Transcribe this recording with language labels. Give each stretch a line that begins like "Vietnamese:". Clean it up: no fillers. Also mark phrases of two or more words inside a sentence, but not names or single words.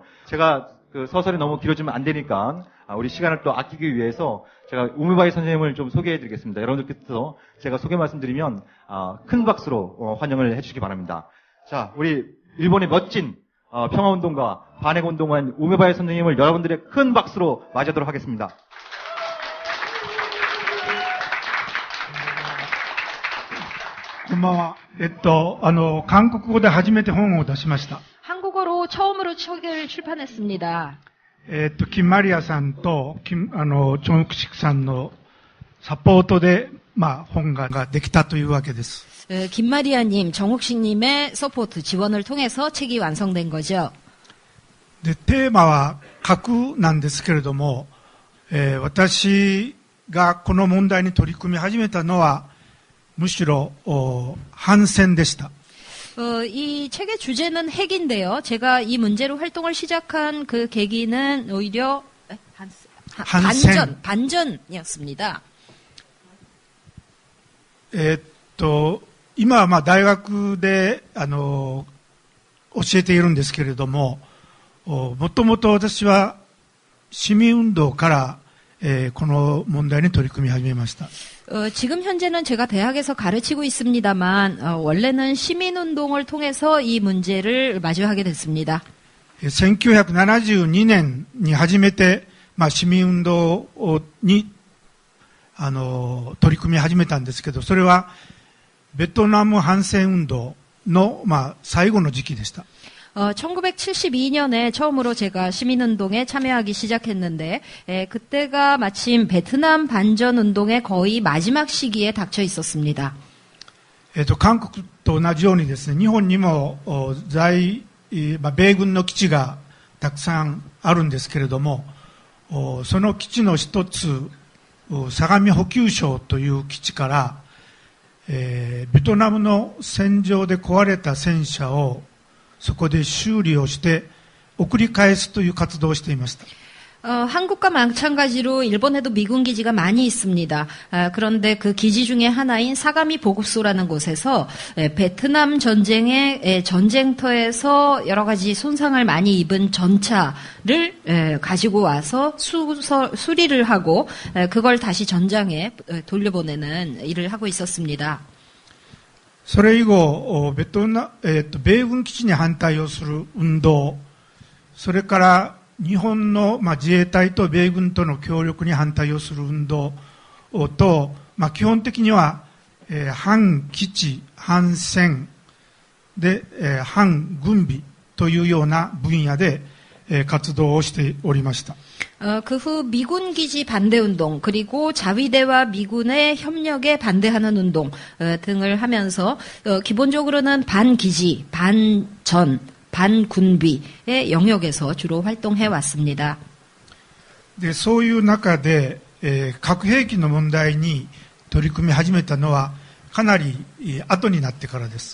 Korean: 제가 서설이 너무 길어지면 안 되니까 우리 시간을 또 아끼기 위해서 제가 우메바야시 선생님을 좀 소개해 드리겠습니다. 여러분들께서 제가 소개 말씀드리면 큰 박수로 환영을 해 주시기 바랍니다. 자, 우리 일본의 멋진 평화운동가 반핵운동가인 우메바야시 선생님을 여러분들의 큰 박수로 맞이하도록 하겠습니다.
Japanese: こんばんは。韓国語で初めて本を出しました。
Korean: 한국어로 처음으로 책을 출판했습니다.
Japanese: 김마리아 さんと정욱식さんのサポートで本ができたというわけです。
Korean: 김마리아님, 정욱식님의 서포트 지원을 통해서 책이 완성된 거죠.
Japanese: で、テーマは核なんですけれども、私がこの問題に取り組み始めたのはむしろ反戦でした。
Korean: 이 책의 주제는 핵인데요. 제가 이 문제로 활동을 시작한 그 계기는 오히려 반전이었습니다.
Japanese: 今は大学で教えているんですけれども、もともと私は市民運動からこの問題に取り組み始めました。
Korean: 지금 현재는 제가 대학에서 가르치고 있습니다만 원래는 시민운동을 통해서 이 문제를 마주하게 됐습니다.
Japanese: 1972年に初めて市民運動に、取り組み始めたんですけど、それは、ベトナム反戦運動の、最後の時期でした。
Korean: 1972년에 처음으로 제가 시민운동에 참여하기 시작했는데, 그때가 마침 베트남 반전운동의 거의 마지막 시기에 닥쳐 있었습니다.
Japanese: 韓国と同じようにですね、日本にも米軍の基地がたくさんあるんですけれども、その基地の一つ、相模補給省という基地から、ベトナムの戦場で壊れた戦車をそこで修理をして送り返すという活動をしていました。
Korean: 한국과 마찬가지로 일본에도 미군 기지가 많이 있습니다. 그런데 그 기지 중에 하나인 사가미 보급소라는 곳에서 베트남 전쟁의 전쟁터에서 여러 가지 손상을 많이 입은 전차를 가지고 와서 수리를 하고 그걸 다시 전장에 돌려보내는 일을 하고 있었습니다.
Japanese: それ以後、米軍基地に反対をする運動、それから日本の自衛隊と米軍との協力に反対をする運動と、基本的には、反基地、反戦で、反軍備というような分野で、活動をしておりました。
Korean: 그 후 미군 기지 반대 운동 그리고 자위대와 미군의 협력에 반대하는 운동 등을 하면서 기본적으로는 반기지, 반전, 반군비의 영역에서 주로 활동해 왔습니다.
Japanese: で、そういう中で、核兵器の問題に取り組み始めたのはかなり後になってからです。